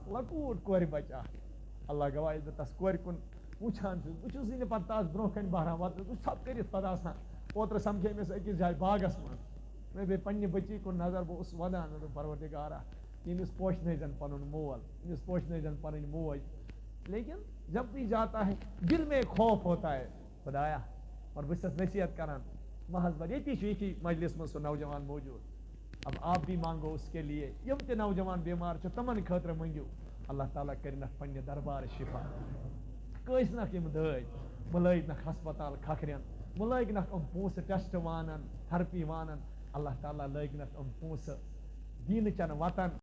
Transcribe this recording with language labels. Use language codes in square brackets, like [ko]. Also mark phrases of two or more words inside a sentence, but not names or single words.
[ks] لۄکوٗٹ کورِ بچہٕ اکھ، اللہ گواہ ییٚلہِ بہٕ تس کورِ کُن وٕچھان چھُس بہٕ چھُسٕے نہٕ پتہٕ تس برونٛہہ کنہِ بہران وۄتھان، بہٕ چھُس ژھۄپہٕ کٔرِتھ پتہٕ آسان. اوترٕ سمکھے مےٚ سُہ أکِس جایہِ باغس منٛز، مےٚ بیٚیہِ پننہِ بٔچی کُن نظر، بہٕ اوسُس ودان مےٚ دوٚپ پروردِگارا ییٚمِس پوشنٲیزٮ۪ن پنُن مول، ییٚمِس پوشنٲیزٮ۪ن پنٕنۍ موج. [ur] لیکن جب بھی جاتا ہے دل میں خوف ہوتا ہے خدایا. [ks] اور بہٕ چھَس نصیحت کران محض بر ییٚتی چھُ ییٚتی مجلس منٛز سُہ نوجوان موجوٗد. [ur] اب آپ بھی مانگو اس کے لیے، [ks] یِم تہِ نوجوان بیمار چھِ تِمن خٲطرٕ مٔنگِو اللہ تعالیٰ کٔرِنکھ پننہِ دربار شِفا. کٲنٛسہِ یِم دٲدۍ مہٕ لٲگۍنکھ ہسپتال کھکھرٮ۪ن، مہٕ لٲگۍنکھ یِم پونٛسہٕ ٹیسٹ وانن تھرپی وانن. اللہ تعالیٰ لٲگۍنکھ یِم پونٛسہٕ دیٖنہٕ چٮ۪ن وتن